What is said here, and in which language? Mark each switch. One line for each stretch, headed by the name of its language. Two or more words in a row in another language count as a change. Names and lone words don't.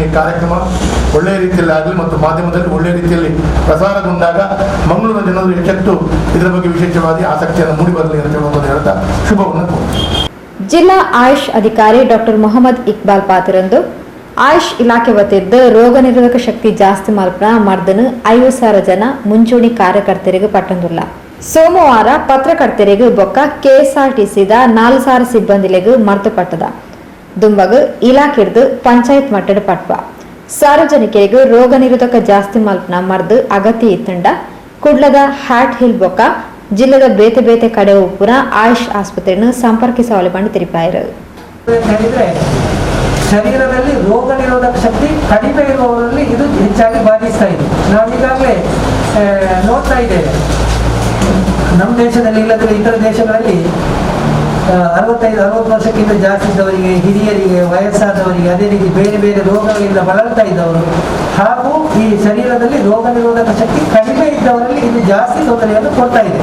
Kannada: ಈ ಕಾರ್ಯಕ್ರಮ ಒಳ್ಳೆಯ ರೀತಿಯಲ್ಲಿ ಆಗಲಿ ಮತ್ತು ಮಾಧ್ಯಮದಲ್ಲಿ ಒಳ್ಳೆಯ ರೀತಿಯಲ್ಲಿ ಪ್ರಸಾರಗೊಂಡಾಗ ಮಂಗಳೂರಿನ ಜನರು ಎಚ್ಚೆತ್ತು ಇದರ ಬಗ್ಗೆ ವಿಶೇಷವಾಗಿ ಆಸಕ್ತಿಯನ್ನು ಮೂಡಿಬರಲಿ ಅಂತ ಹೇಳುವುದನ್ನು ಹೇಳ್ತಾ ಶುಭವನ್ನು ಕೊಡ್ತೇನೆ.
Tulu: ಜಿಲ್ಲಾ ಆಯುಷ್ ಅಧಿಕಾರಿ ಡಾಕ್ಟರ್ ಮೊಹಮ್ಮದ್ ಇಕ್ಬಾಲ್ ಪಾತಿರಂದು ಆಯುಷ್ ಇಲಾಖೆ ವತಿಯಿಂದ ರೋಗ ನಿರೋಧಕ ಶಕ್ತಿ ಜಾಸ್ತಿ ಮಲ್ಪನ ಮರ್ದನು 50,000 ಜನ ಮುಂಚೂಣಿ ಕಾರ್ಯಕರ್ತರಿಗೆ ಪಟ್ಟಂದುಲ್ಲ. ಸೋಮವಾರ ಪತ್ರಕರ್ತರಿಗೆ ಬೊಕ್ಕ ಕೆಎಸ್ಆರ್ಟಿಸಿದ 4,000 ಸಿಬ್ಬಂದಿಲೆಗೂ ಮರ್ತುಪಟ್ಟದ ದುಂಬಗು ಇಲಾಖೆದು ಪಂಚಾಯತ್ ಮಟ್ಟದ ಪಟ್ವ ಸಾರ್ವಜನಿಕರಿಗೂ ರೋಗ ನಿರೋಧಕ ಜಾಸ್ತಿ ಮಲ್ಪನ ಮರ್ದು ಅಗತ್ಯ ಇತ್ತಂಡ ಕುಡ್ಲದ ಹ್ಯಾಟ್ ಹಿಲ್ ಬೊಕ್ಕ ಜಿಲ್ಲೆದ ಬೇತೆ ಬೇತೆ ಕಡೆ ಉಪ್ಪುನ ಆಯುಷ್ ಆಸ್ಪತ್ರೆಯನ್ನು ಸಂಪರ್ಕಿಸವಲು ಬಂದು ತಿರುಪಾಯಿರು.
Kannada: ಶರೀರದಲ್ಲಿ ರೋಗ ನಿರೋಧಕ ಶಕ್ತಿ ಕಡಿಮೆ ಇರುವವರಲ್ಲಿ ಇದು ಹೆಚ್ಚಾಗಿ ಬಾಧಿಸ್ತಾ ಇದೆ. ನಾವೀಗಾಗಲೇ ನೋಡ್ತಾ ಇದ್ದೇವೆ, ನಮ್ಮ ದೇಶದಲ್ಲಿ ಇಲ್ಲದ್ರೆ ಇತರ ದೇಶಗಳಲ್ಲಿ 65-60 ವರ್ಷಕ್ಕಿಂತ ಜಾಸ್ತಿ ಇದ್ದವರಿಗೆ, ಹಿರಿಯರಿಗೆ, ವಯಸ್ಸಾದವರಿಗೆ, ಅದೇ ರೀತಿ ಬೇರೆ ಬೇರೆ ರೋಗಗಳಿಂದ ಬಳಲ್ತಾ ಇದ್ದವರು ಹಾಗೂ ಈ ಶರೀರದಲ್ಲಿ ರೋಗ ನಿರೋಧಕ ಶಕ್ತಿ ಕಡಿಮೆ ಇದ್ದವರಲ್ಲಿ ಇದು ಜಾಸ್ತಿ ತೊಂದರೆಯನ್ನು ಕೊಡ್ತಾ ಇದೆ.